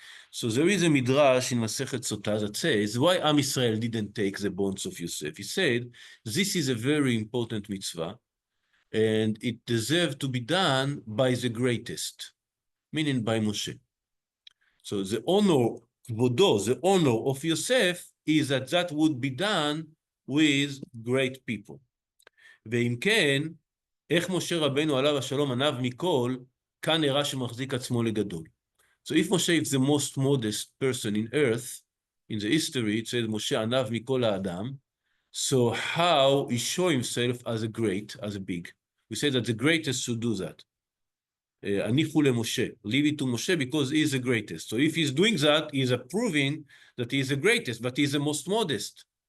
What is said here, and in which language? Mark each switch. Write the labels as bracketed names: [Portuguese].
[English] So there is a midrash in Masechet Sotah that says, why Am Yisrael didn't take the bones of Yosef? He said, this is a very important mitzvah, and it deserves to be done by the greatest, meaning by Moshe. So the honor, kvodo, the honor of Yosef is that would be done with great people. [Hebrew] ואם כן, איך משה רבנו עליו השלום עניו מכל, כאן נראה שמחזיק עצמו לגדול. [English] So if Moshe is the most modest person in earth, in the history, it says Moshe anav mikol ha'adam. So how he show himself as a great, as a big? We say that the greatest should do that. Anichu leMoshe, leave it to Moshe because he is the greatest. So if he's doing that, he is proving that he is the greatest, but he is the most modest.